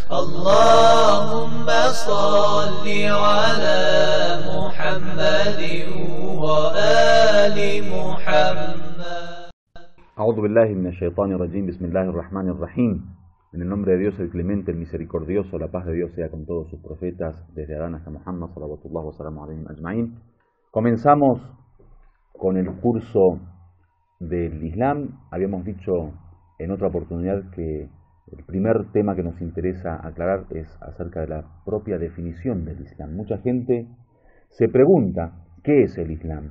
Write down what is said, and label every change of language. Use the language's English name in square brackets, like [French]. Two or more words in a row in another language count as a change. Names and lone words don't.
[Arabic] اللهم صل على محمد وآل محمد. أعوذ بالله من الشيطان الرجيم. بسم الله الرحمن الرحيم. [Spanish] En el nombre de Dios, el clemente, el misericordioso, la paz de Dios sea con todos sus profetas, desde Adán hasta Muhammad, [Arabic] صلوات الله وسلامه عليهم أجمعين. [Spanish] Comenzamos con el curso del Islam. Habíamos dicho en otra oportunidad que el primer tema que nos interesa aclarar es acerca de la propia definición del Islam. Mucha gente se pregunta, ¿qué es el Islam?